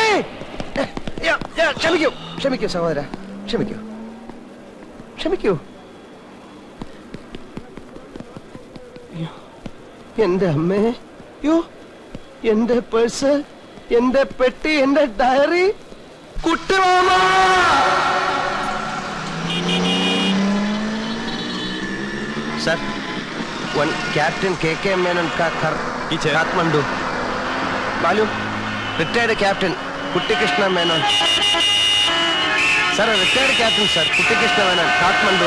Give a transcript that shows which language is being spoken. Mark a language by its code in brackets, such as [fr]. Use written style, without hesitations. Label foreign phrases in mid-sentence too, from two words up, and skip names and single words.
[ml] ക്ഷമിക്കൂ, ക്ഷമിക്കൂ സഹോദര, ക്ഷമിക്കൂ, ക്ഷമിക്കൂ. എന്റെ അമ്മേ, യോ, എന്റെ പേഴ്സ്, എന്റെ പെട്ടി, എന്റെ ഡയറി. കുട്ടിമാമ, [hi] सर, [en] one captain [hi] के मेनन का घर काठमांडू. मालूम? [en] retired captain [hi] कुट्टीकृष्ण मेनन. सर, [en] retired captain sir, [hi] कुट्टीकृष्ण मेनन, काठमांडू.